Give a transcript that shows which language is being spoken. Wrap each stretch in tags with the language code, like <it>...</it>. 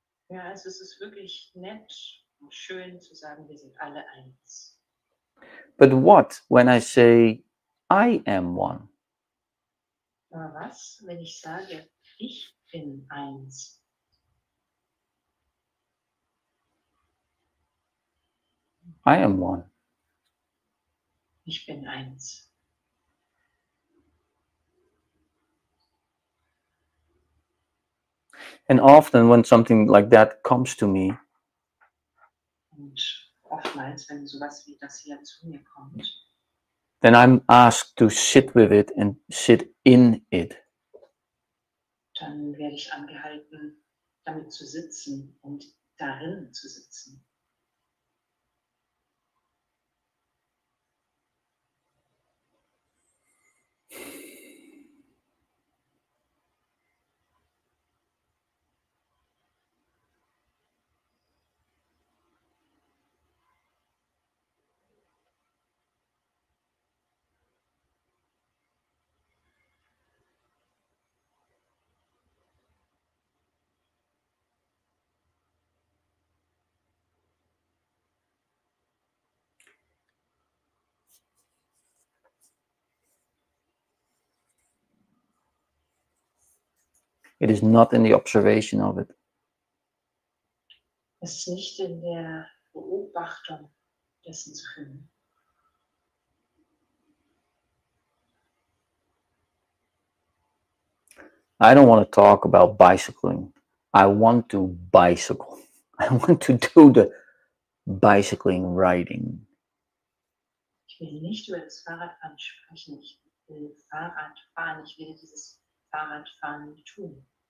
<de>Ja, also es ist wirklich nett und schön zu sagen, wir sind alle eins.</de> <en>But what when I say I am one?</en> <de>Aber was, wenn ich sage, ich bin eins?</de> <en>I am one.</en> <de>Ich bin eins.</de> <en>And often when something like that comes to me,</en> <de>Und oftmals, wenn sowas wie das hier zu mir kommt,</de> <en>then I'm asked to sit with it and sit in it.</en> <de>dann werde ich angehalten, damit zu sitzen und darin zu sitzen.</de> <en>It is not in the observation of it.</en> <de>Es ist nicht in der Beobachtung dessen zu finden.</de> <en>I don't want to talk about bicycling. I want to bicycle. I want to do the bicycling riding.</en> <de>Ich will nicht über das Fahrradfahren sprechen. Ich will Fahrrad fahren. Ich will dieses Fahrradfahren tun.</de>